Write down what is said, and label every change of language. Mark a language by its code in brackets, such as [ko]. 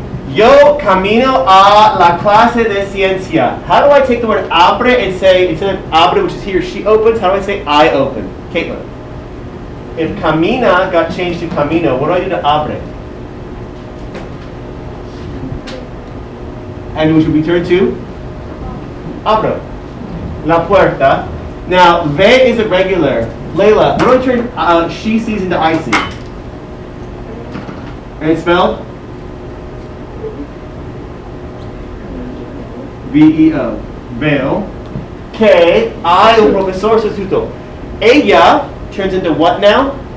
[es] Yo camino a la clase de ciencia. [en] How do I take the word abre and say, instead of abre, which is he or she opens, how do I say I open? Caitlin. If camina got changed to camino, what do I do to abre? And which would be turned to abro. [es] La puerta. [en] Now, ve is irregular. Layla, what do I turn she sees into I see? And it's spelled? [es] V-E-O. Veo. Que hay un profesor sustituto. [en] Ella turns into what now?